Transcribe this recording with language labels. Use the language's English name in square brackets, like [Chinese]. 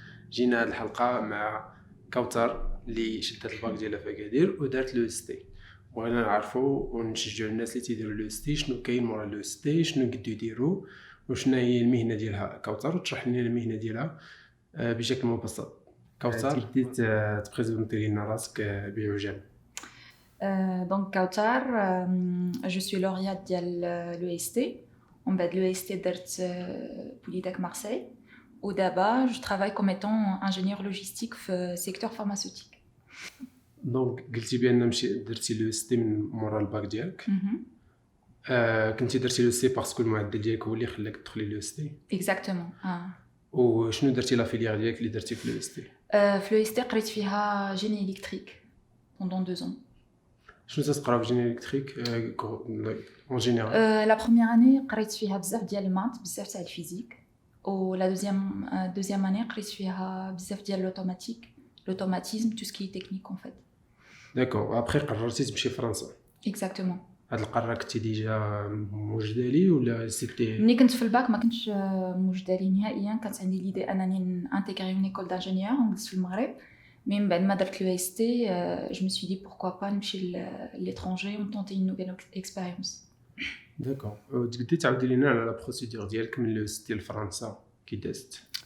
[Arabic] جينا هاد الحلقة مع كوثر اللي شدت الباك ديالها في أكادير ودارت لو اس تي. بغينا نعرفوا ونشجعوا الناس اللي تيديروا لو اس تي شنو كاين مورا لو اس تي، شنو قدو يديروا وشنو هي المهنة ديالها. كوثر تشرح لنا المهنة ديالها بشكل مبسط. كوثر تقدر تبريزونتي لنا راسك بعجاله. [French] Donc Kautar, je suis lauréate de l'EST. On va de l'EST d'Art Polytech Marseille. Au d'abord, je travaille comme étant ingénieur logistique في secteur pharmaceutique. [Arabic] دونك قلتي بان درتي لو اس تي من مورا الباك ديالك. كنتي درتي لو اس تي باسكو المعدل ديالك هو اللي خلاك تدخلي لو اس تي. [French] Exactement. [Arabic] وشنو درتي لا فيليير ديالك اللي درتي في لو اس تي؟ في لو اس تي قريت فيها [French] génie électrique pendant 2 ans. [Arabic] شنو تقرا في جيني الكتريك اون جينيرال؟ [French] La première année [Arabic] قريت فيها بزاف ديال المات بزاف تاع الفيزيك. [French] و la deuxième année [Arabic] قريت فيها بزاف ديال [French] l'automatisme, tout ce qui est technique en fait. [Arabic] داكور. ابري قررتي تمشي فرنسا. [French] Exactement. [Arabic] هاد القرار كنتي ديجا موجده ليه ولا سيتي؟ ملي كنت في الباك ما كنتش موجده لي نهائيا. كانت عندي ليدي انني انتيغري اون ايكول دانجينيور ونجلس في المغرب. [French] Mais [Arabic] بعد ما درت لو اس تي [French] je me suis dit pourquoi pas نمشي l'étranger ou tenter une nouvelle expérience. [Arabic] داكور. تقدري تعاودي لينا على لا بروسيدور ديالك من لو اس تي لفرنسا كي دازت؟